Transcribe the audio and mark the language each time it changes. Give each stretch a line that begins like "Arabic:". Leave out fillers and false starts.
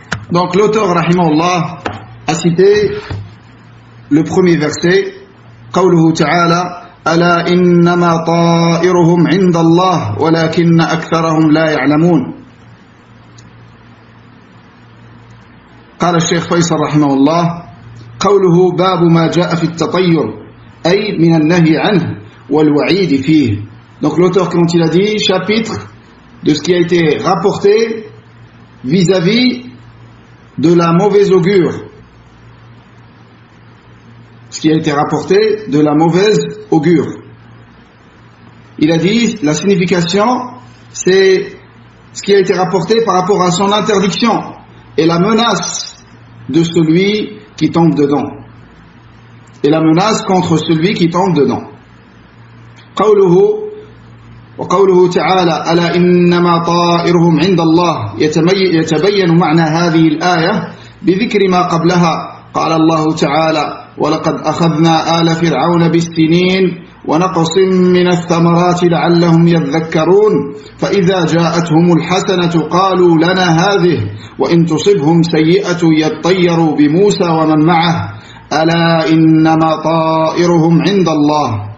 French: Donc l'auteur, rahimahullah, a cité le premier verset,
Arabic: قوله تعالى ألا إنما طائرهم عند الله ولكن أكثرهم لا يعلمون. قال الشيخ فيصل رحمه الله قوله باب ما جاء في التطير أي من النهي عنه والوعيد فيه.
French: Donc l'auteur, quand il a dit chapitre de ce qui a été rapporté vis-à-vis de la mauvaise augure, ce qui a été rapporté de la mauvaise augure. Il a dit la signification, c'est ce qui a été rapporté par rapport à son interdiction et la menace de celui qui tombe dedans, et la menace contre celui qui tombe dedans.
Arabic: وقوله تعالى ألا إنما طائرهم عند الله يتبين معنى هذه الآية بذكر ما قبلها. قال الله تعالى ولقد أخذنا آل فرعون بالسنين ونقص من الثمرات لعلهم يذكرون فإذا جاءتهم الحسنة قالوا لنا هذه وإن تصبهم سيئة يطيروا بموسى ومن معه ألا إنما طائرهم عند الله.